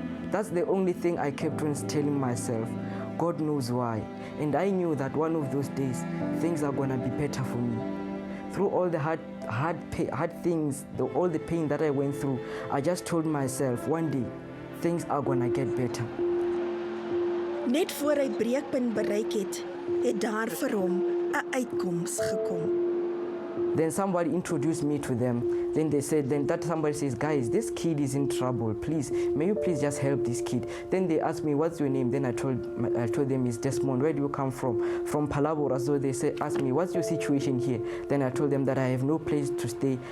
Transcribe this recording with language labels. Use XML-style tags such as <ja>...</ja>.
<en>That's the only thing I kept on telling myself. God knows why. And I knew that one of those days, things are going to be better for me. Through all the hard things, all the pain that I went through, I just told myself, one day, things are gonna get better.</en> <af>Net voor hy breekpunt bereik het daar vir hom 'n uitkoms gekom.</af> <en>Then somebody introduced me to them. Then that somebody says, guys, this kid is in trouble. Please, may you please just help this kid. Then they asked me, what's your name? Then I told them it's Desmond. Where do you come from? From Palabora. So they asked me, what's your situation here? Then I told them that I have no place to stay.</en>